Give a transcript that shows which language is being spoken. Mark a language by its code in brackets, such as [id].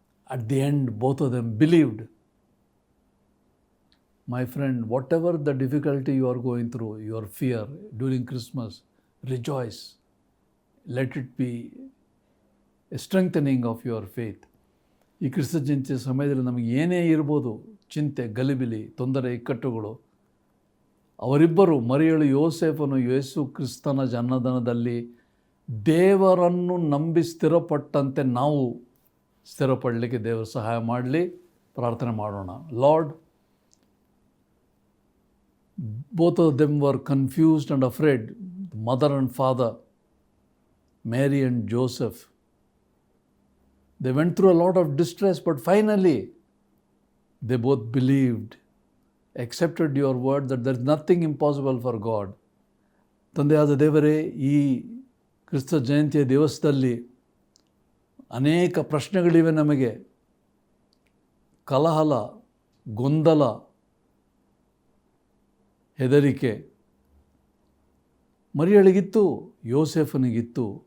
[en] At the end both of them believed. My friend, whatever the difficulty you are going through, your fear during Christmas, rejoice. Let it be a strengthening of your faith. [kn] ಈ ಕ್ರಿಸ್ತ ಜಯಂತಿಯ ಸಮಯದಲ್ಲಿ ನಮಗೆ ಏನೇ ಇರ್ಬೋದು, ಚಿಂತೆ, ಗಲಿಬಿಲಿ, ತೊಂದರೆ, ಇಕ್ಕಟ್ಟುಗಳು, ಅವರಿಬ್ಬರು ಮರಿಯಳು ಯೋಸೇಫನು ಯೇಸು ಕ್ರಿಸ್ತನ ಜನ್ಮದಿನದಲ್ಲಿ ದೇವರನ್ನು ನಂಬಿ ಸ್ಥಿರಪಟ್ಟಂತೆ ನಾವು ಸ್ಥಿರಪಡಲಿಕ್ಕೆ ದೇವರು ಸಹಾಯ ಮಾಡಲಿ. ಪ್ರಾರ್ಥನೆ ಮಾಡೋಣ. [en] Lord, both of them were confused and afraid, mother and father, Mary and Joseph. They went through a lot of distress, but finally they both believed, accepted your word that there is nothing impossible for God. [kn] ತಂದೆಯಾದ ದೇವರೇ, ಈ ಕ್ರಿಸ್ತ ಜಯಂತಿಯ ದಿವಸದಲ್ಲಿ ಅನೇಕ ಪ್ರಶ್ನೆಗಳಿವೆ ನಮಗೆ. ಕಲಹಲ, ಗೊಂದಲ, ಹೆದರಿಕೆ ಮರಿಯಳಿಗಿತ್ತು, ಯೋಸೇಫನಿಗಿತ್ತು.